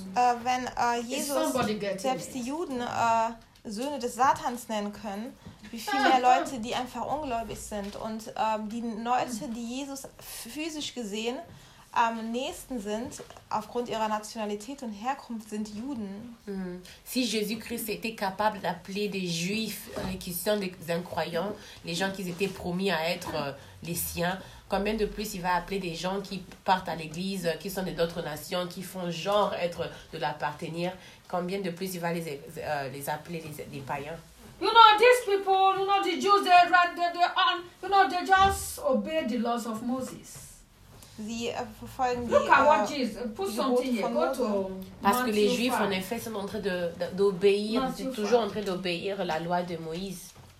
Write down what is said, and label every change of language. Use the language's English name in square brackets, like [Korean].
[German] Wenn Jesus selbst die Juden Söhne des Satans nennen können, wie viel mehr Leute, die einfach ungläubig sind und die Leute, die Jesus physisch gesehen am nächsten sind, aufgrund ihrer Nationalität und Herkunft, sind Juden. Mm. [French] Si Jésus-Christ était capable d'appeler des Juifs qui sont des incroyants, les gens qui étaient promis à être les siens, combien de plus il va appeler des gens qui partent à l'église, qui sont d'autres nations, qui font genre être de l'appartenir, combien de plus il va les appeler les païens? [English] You know, these people, you know, the Jews, they just obey the laws of Moses. Look at what Jesus, put something here, go to Matthew 5. [French] Parce que les Juifs, en effet, sont en train d'obéir, sont toujours en train d'obéir la loi de Moïse.